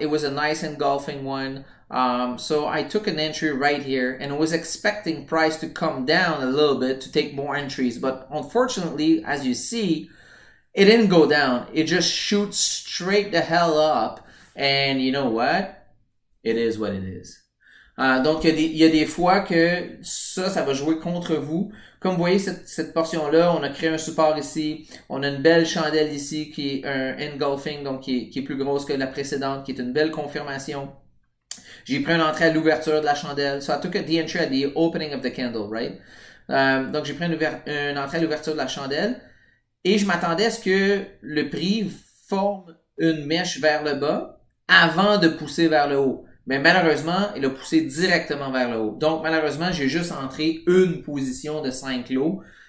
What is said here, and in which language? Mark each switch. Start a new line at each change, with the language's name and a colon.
English: It was a nice engulfing one. So I took an entry right here and was expecting price to come down a little bit to take more entries. But unfortunately, as you see, it didn't go down. It just shoots straight the hell up. And you know what? It is what it is.
French: Donc, il y a des fois que ça va jouer contre vous. Comme vous voyez, cette portion-là, on a créé un support ici. On a une belle chandelle ici qui est un engulfing, donc qui est plus grosse que la précédente, qui est une belle confirmation. J'ai pris une entrée à l'ouverture de la chandelle.
English: So I took the entry at the opening of the candle, right?
French: Donc, j'ai pris une entrée à l'ouverture de la chandelle. Et je m'attendais à ce que le prix forme une mèche vers le bas avant de pousser vers le haut. Mais malheureusement, il a poussé directement vers le haut. Donc, malheureusement, j'ai juste entré une position de 5 lots.